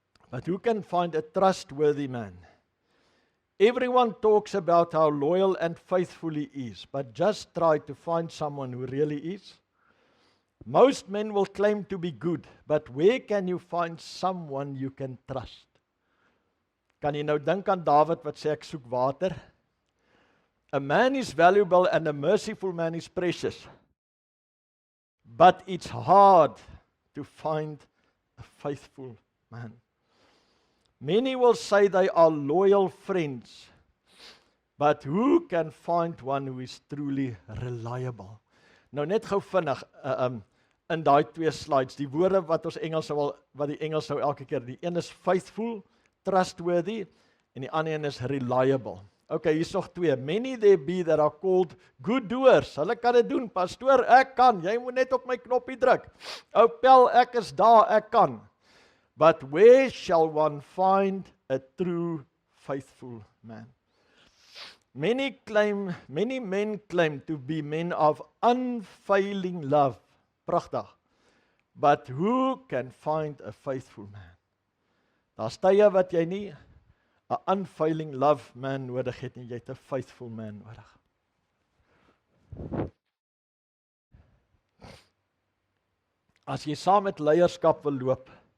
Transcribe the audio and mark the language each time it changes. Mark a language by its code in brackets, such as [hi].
[en] But who can find a trustworthy man? Everyone talks about how loyal and faithful he is, but just try to find someone who really is. Most men will claim to be good, but where can you find someone you can trust? [af] Kan jy nou dink aan Dawid wat sê ek soek water? [en] A man is valuable and a merciful man is precious. But it's hard to find a faithful man. Many will say they are loyal friends, but who can find one who is truly reliable? [af] Nou net gou vinnig in daai twee slides, die woorde wat die Engels sou elke keer, die een is faithful, trustworthy, en die ander een is reliable. Okay, hier's nog twee. [en] Many there be that are called good doers. [af] Hulle kan dit doen. Pastoor, ek kan. Jy moet net op my knoppie druk. Ou Pel, ek is daar, ek kan. [en] But where shall one find a true faithful man? Many men claim to be men of unfailing love. Pragtig. But who can find a faithful man? [af] Daar's tye wat jy nie 'n unfailing love man nodig het nie, jy het 'n faithful man nodig. As jy saam met leierskap wil loop,